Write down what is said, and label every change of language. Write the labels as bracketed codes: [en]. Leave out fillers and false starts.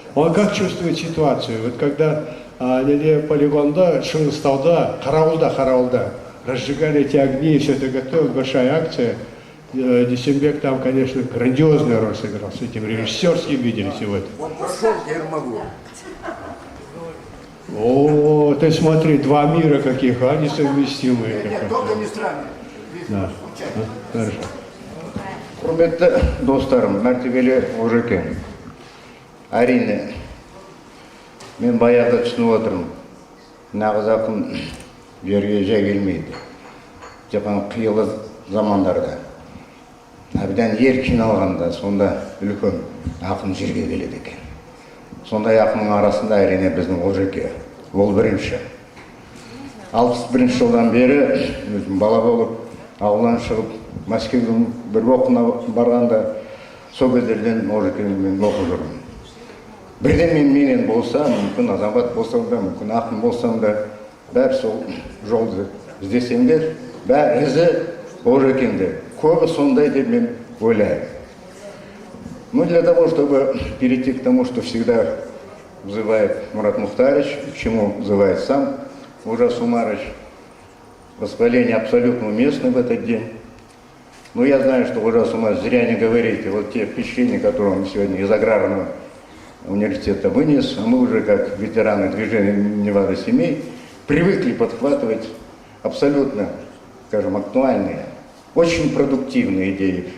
[ru] Он как чувствует ситуацию? Вот когда полигонда, Шыңғыстауда, Қарауылда разжигали эти огни, и все это готовилось, большая акция. Дүйсенбек там, конечно, грандиозную роль сыграл. С этим режиссерским видели сегодня. О, ты смотри, два мира каких, а, несовместимые. Нет, только не странно. Да. Хорошо. [kk] Құрметті достарым, мәртебелі Олжеке, әрине, мен баяғыда түсініп отырмын, нағыз ақын жерге жай келмейді. Тек қана қилы замандарда, әбден ер қиналғанда, сонда үлкен ақын жерге келеді екен. Сондай ақынның арасында әрине біздің Олжеке, ол бірінші. 61 жылдан бері өзім бала болып, ауылдан шығып, Мәскеудің бір оқына барғанда, сол кездерден Олжекемен оқып жүрмін. Бірден менен болса, мүмкін азамат болсам да, мүмкін ақын болсам да, бәрі сол жолды іздесеңдер, бәрі ізі Олжекеңдер. Көбі сондай деп мен ойлаймын. [ru] Ну, для того, чтобы перейти к тому, что всегда вызывает Мурат Мухтарович, к чему вызывает сам Олжас Умарович, восхваление абсолютно уместно в этот день. Но я знаю, что Олжас Умарович зря не говорите. Вот те впечатления, которые он сегодня из аграрного университета вынес, а мы уже, как ветераны движения Невада семей, привыкли подхватывать абсолютно, скажем, актуальные, очень продуктивные идеи.